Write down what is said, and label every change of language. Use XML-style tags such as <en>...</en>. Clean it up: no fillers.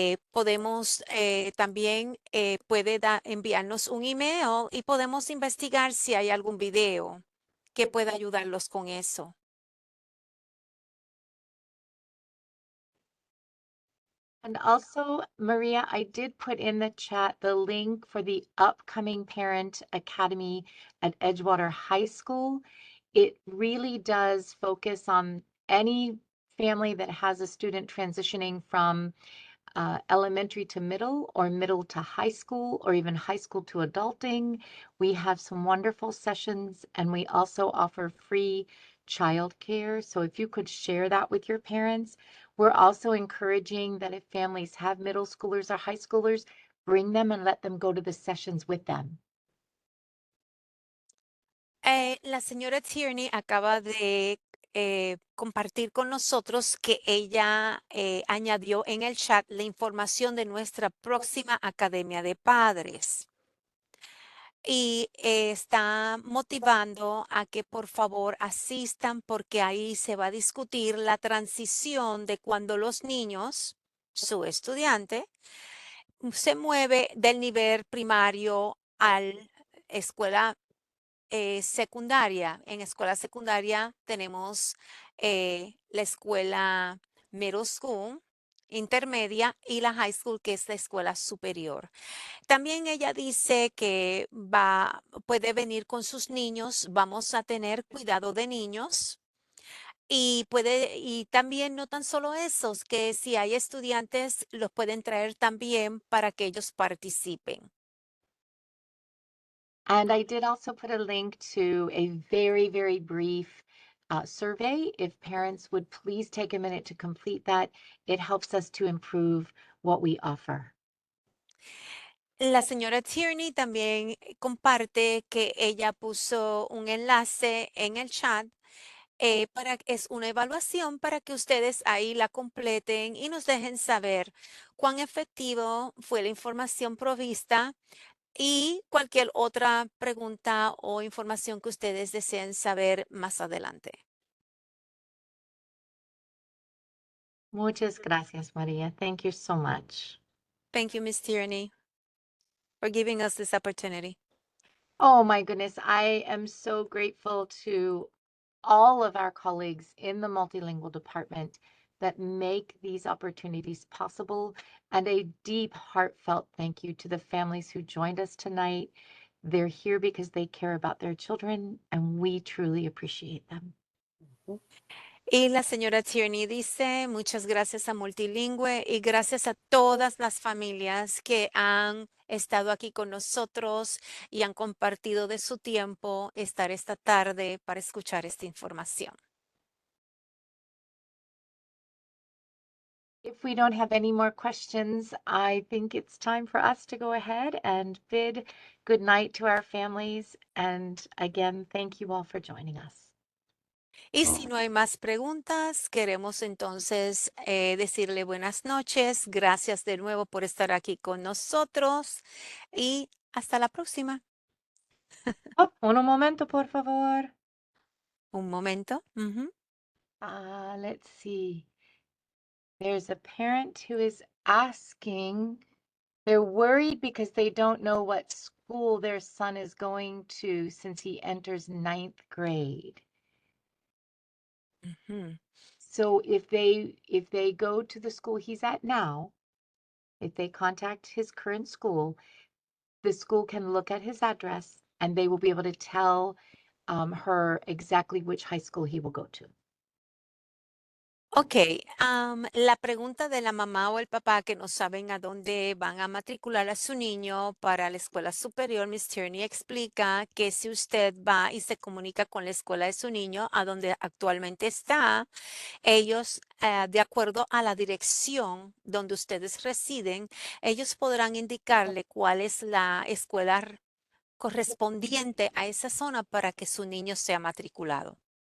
<es>Podemos también puede enviarnos un email y podemos investigar si hay algún video que pueda ayudarlos con eso.</es> <en>And also, Maria, I did put in the chat the link for the upcoming Parent Academy at Edgewater High School. It really does focus on any family that has a student transitioning from elementary to middle or middle to high school or even high school to adulting. We have some wonderful sessions and we also offer free childcare. So if you could share that with your parents. We're also encouraging that if families have middle schoolers or high schoolers, bring them and let them go to the sessions with them.</en> <es>La señora Tierney acaba de compartir con nosotros que ella añadió en el chat la información de nuestra próxima Academia de Padres y está motivando a que por favor asistan porque ahí se va a discutir la transición de cuando los niños, su estudiante, se mueve del nivel primario al escuela secundaria. En escuela secundaria tenemos la escuela middle school, intermedia y la high school, que es la escuela superior. También ella dice que puede venir con sus niños, vamos a tener cuidado de niños. Y también no tan solo esos, que si hay estudiantes, los pueden traer también para que ellos participen.</es> <en>And I did also put a link to a very, very brief survey. If parents would please take a minute to complete that, it helps us to improve what we offer.</en> <es>La señora Tierney también comparte que ella puso un enlace en el chat es una evaluación para que ustedes ahí la completen y nos dejen saber cuán efectivo fue la información provista y cualquier otra pregunta o información que ustedes deseen saber más adelante. Muchas gracias,</es> <en>Maria. Thank you so much. Thank you, Ms. Tierney, for giving us this opportunity. Oh my goodness, I am so grateful to all of our colleagues in the multilingual department that make these opportunities possible, and a deep, heartfelt thank you to the families who joined us tonight. They're here because they care about their children, and we truly appreciate them.</en> <es>Y la señora Tierney dice, muchas gracias a Multilingüe y gracias a todas las familias que han estado aquí con nosotros y han compartido de su tiempo estar esta tarde para escuchar esta información.</es> <en>If we don't have any more questions, I think it's time for us to go ahead and bid good night to our families. And again, thank you all for joining us.</en> <es>Y si no hay más preguntas, queremos entonces decirle buenas noches. Gracias de nuevo por estar aquí con nosotros y hasta la próxima. Oh, un momento, por favor. Un momento.</es> <en>Let's see. There's a parent who is asking, they're worried because they don't know what school their son is going to since he enters 9th grade. Ujú. So if they go to the school he's at now, if they contact his current school, the school can look at his address and they will be able to tell her exactly which high school he will go to.</en> <es>Ok, la pregunta de la mamá o el papá que no saben a dónde van a matricular a su niño para la escuela superior, Miss Tierney explica que si usted va y se comunica con la escuela de su niño a donde actualmente está, ellos, de acuerdo a la dirección donde ustedes residen, ellos podrán indicarle cuál es la escuela correspondiente a esa zona para que su niño sea matriculado.</es>